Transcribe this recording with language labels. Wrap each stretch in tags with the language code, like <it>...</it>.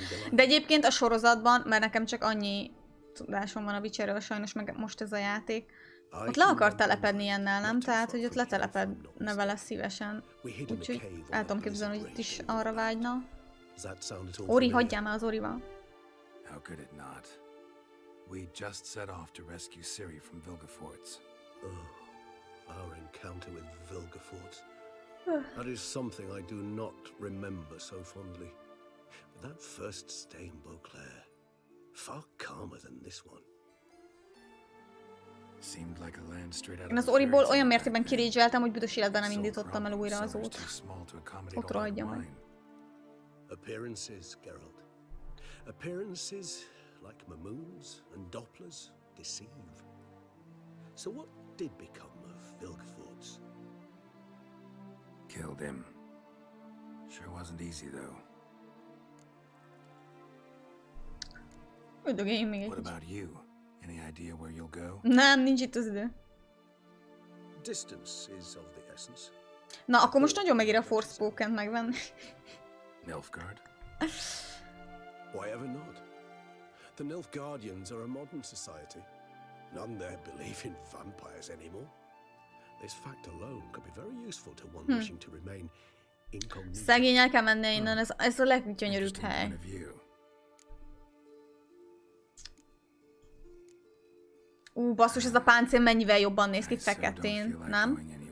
<hu>De egyébként a sorozatban, mert nekem csak annyi tudásom van a Witcherről sajnos, meg most ez a játék, ott le akar telepedni ilyennel, nem? Tehát, hogy ott letelepedne vele szívesen. Úgyhogy el tudom képzelni, hogy itt is arra vágyna. Ori, hagyjál már az Orival.</hu> <en>How could it not? We just set off to rescue Ciri from Vilgefortz. Oh, our encounter with Vilgefortz. That is something I do not remember so fondly. But that first stay in Beauclair, far calmer than this one. Seemed like a land straight out</en> <hu>Én az Oriból olyan mértékben kirédzseltem, hogy büdös életben nem indítottam el újra azóta. Ott rohadja meg.</hu> <en>Appearances, Geralt. Appearances, like Mamoons and Dopplers, deceive. So what did become of Vilgefortz? Killed him. Sure wasn't easy though.</en> <hu>Üldögéljünk még egy</hu> <en>What about you? Any idea where you'll go?</en> <hu>Nem, nincs itt az idő.</hu> <en>Distance is of the essence.</en> <hu>Na, akkor most nagyon megér a Forspoken megvenni.</hu> <en>Nilfgaard? Why ever not? The Nilfgaardians are a modern society. None there believe in vampires anymore. This fact alone could be very useful to one wishing to remain incognito.</en> <hu>Szegény, el kell mennie innen, ez a leggyönyörűbb hely. Basszus, ez a páncél mennyivel jobban néz ki feketén, nem?</hu>